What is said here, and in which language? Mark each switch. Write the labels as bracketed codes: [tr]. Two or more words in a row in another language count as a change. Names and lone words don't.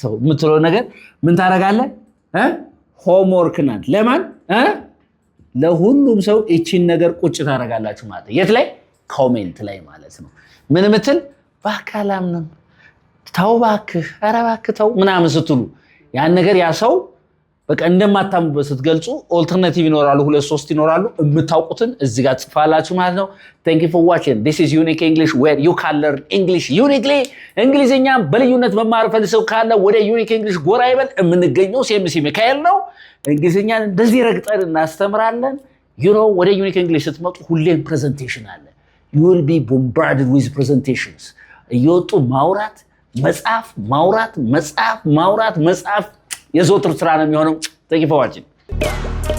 [am] ተው የምትለው ነገር ምን ታደርጋለህ ሆምወርክ ናት ለማን ለሁሉም ሰው እቺን ነገር ቁጭ ታደርጋላችሁ ማለት የት ላይ ኮሜንት ላይ ማለት ነው ምን ምትል እባክህ አላምንም ተው እባክህ ኧረ እባክህ ተው ምናምን ስትሉ ያን ነገር ያ ሰው በቃ እንደማታምኑበት ስትገልጹ ኦልተርናቲቭ ይኖራሉ ሁለት ሶስት ይኖራሉ የምታውቁትን እዚህ ጋር ጽፋላችሁ ማለት ነው [en] thank you for watching this is unique english where you can learn english uniquely [am] እንግሊዘኛ በልዩነት መማር ፈልሰው ካለ ወደ unique english ጎራ ይበል የምንገኘው ሲኤምሲ ሚካኤል ነው እንግሊዘኛን እንደዚህ ረግጠን እናስተምራለን [en] you know [am] ወደ unique english ስትመጡ ሁሌም ፕሬዘንቴሽን አለ [en] you will be bombarded with presentations [am] እየወጡ ማውራት መጻፍ የዘወትር ስራ ነው የሚሆነው [en] thank you for watching